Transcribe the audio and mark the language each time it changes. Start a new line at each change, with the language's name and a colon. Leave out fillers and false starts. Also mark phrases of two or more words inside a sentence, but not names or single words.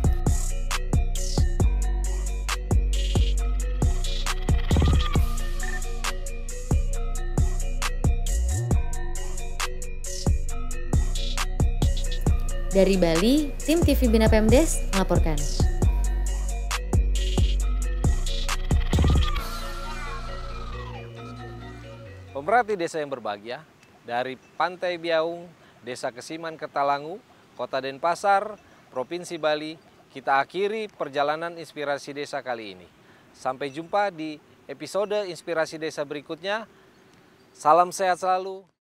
Indonesian: Dari Bali, tim TV Bina Pemdes melaporkan. Pemerhati desa yang berbahagia, dari Pantai Biaung, Desa Kesiman Kertalangu, Kota Denpasar, Provinsi Bali, kita akhiri perjalanan inspirasi desa kali ini. Sampai jumpa di episode inspirasi desa berikutnya. Salam sehat selalu.